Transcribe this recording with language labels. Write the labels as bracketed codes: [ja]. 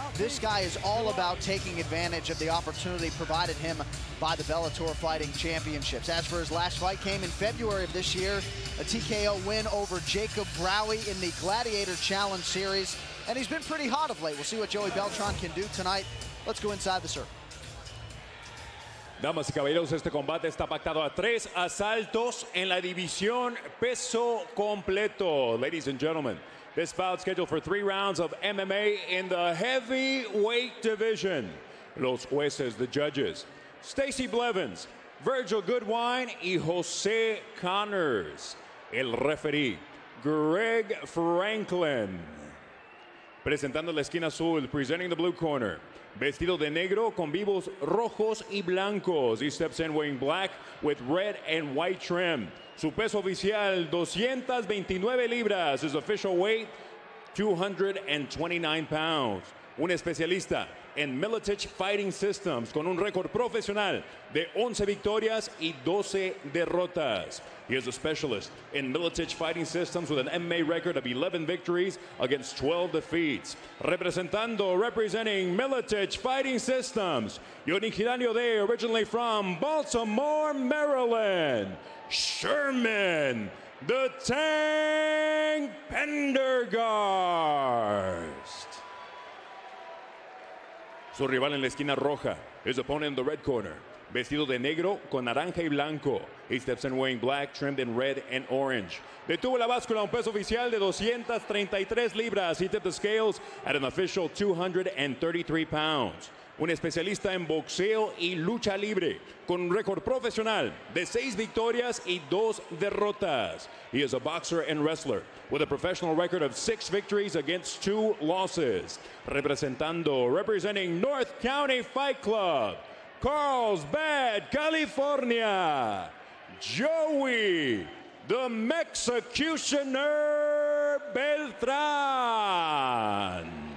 [en] This guy is all about taking advantage of the opportunity provided him by the Bellator Fighting Championships. As for his last fight, came in February of this year, a TKO win over Jacob Browie in the Gladiator Challenge Series, and he's been pretty hot of late. We'll see what Joey Beltran can do tonight. Let's go inside the circle. [es] Damas y caballeros, este combate está pactado a 3 asaltos en la división peso completo. Ladies and gentlemen, this bout scheduled for 3 rounds of MMA in the heavyweight division. Los jueces, [en] the judges, [es] Stacy Blevins, Virgil Goodwine y Jose Connors. El referee, Greg Franklin. Presentando la esquina azul, [en] presenting the blue corner, [es] vestido de negro con vivos rojos y blancos. [en] He steps in wearing black with red and white trim. [es] Su peso oficial, 229 libras. [en] His official weight, 229 pounds. [es] un especialista en Miletich Fighting Systems con un récord profesional de 11 victorias y 12 derrotas. [en] He is a specialist in Miletich Fighting Systems with an MMA record of 11 victories against 12 defeats. Representing Miletich Fighting Systems, [es] y originario [en] originally from Baltimore, Maryland, Sherman the Tank Pendergast. [es] Su rival en la esquina roja, [en] his opponent in the red corner, [es] vestido de negro con naranja y blanco. [en] He steps in wearing black, trimmed in red and orange. [es] Detuvo la báscula a un peso oficial de 233 libras. [en] He tipped the scales at an official 233 pounds. [es] Un especialista en boxeo y lucha libre, con un récord profesional de 6 victorias y 2 derrotas. [en] He is a boxer and wrestler with a professional record of 6 victories against 2 losses. Representing North County Fight Club, Carlsbad, California, Joey the Mexicutioner Beltran.